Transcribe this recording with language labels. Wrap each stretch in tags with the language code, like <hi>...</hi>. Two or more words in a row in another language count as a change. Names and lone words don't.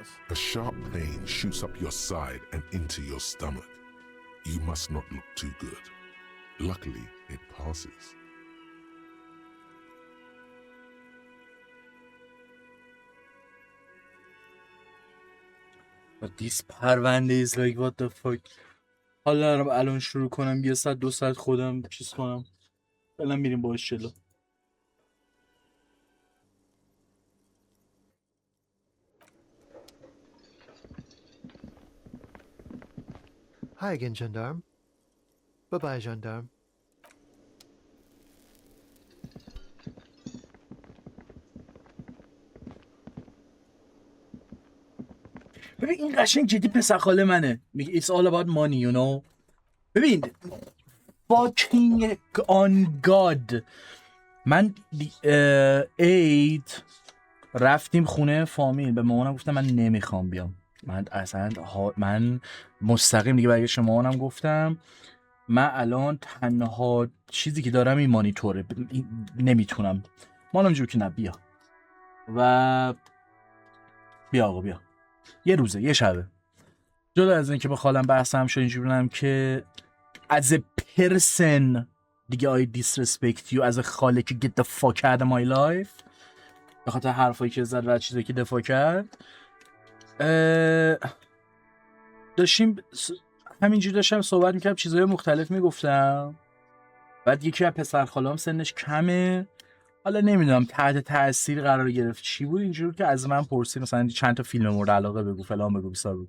<en>A sharp pain shoots up your side and into your stomach. You must not look too good. Luckily, it passes. This پرونده is like what the fuck.</en> <fa>حالا دارم الان شروع کنم 1 ساعت 2 ساعت خودم چیز کنم. فعلا میریم باش جلو.</fa> <en>Hi again, gendarme. Bye-bye, gendarme.</en> <fa>ببین این قشنگ جدی پسر خاله منه.</fa> <en>میگه it's all about money, you know. ببین fucking on god.</en> <fa>من 8 رفتیم خونه فامیل، به مامانم گفتم من نمیخوام بیام. من اصلا من مستقیم دیگه برگشتم مامانم گفتم من الان تنها چیزی که دارم این مانیتوره، نمیتونم. مامانم جور که نه بیا و بیا آقا بیا. یه روزه یه شبه جدا از این که با خالم بحثم شد اینجوری بودم که</fa> <en>as a person</en> <fa>دیگه</fa> <en>I disrespect you as a</en> <fa>خاله که</fa> <en>get the fuck out of my life</en> <fa>به خاطر حرفایی که زد و چیزایی که دفاع کرد. داشتیم همینجوری داشتم صحبت میکردم چیزای مختلف میگفتم. بعد یکی از پسر خالام سنش کمه، حالا نمیدونم تحت تاثیر قرار گرفت چی بود اینجوری که از من پرسید مثلا چند تا فیلم مورد علاقه بگو فلان بگو بیسار بگو.</fa>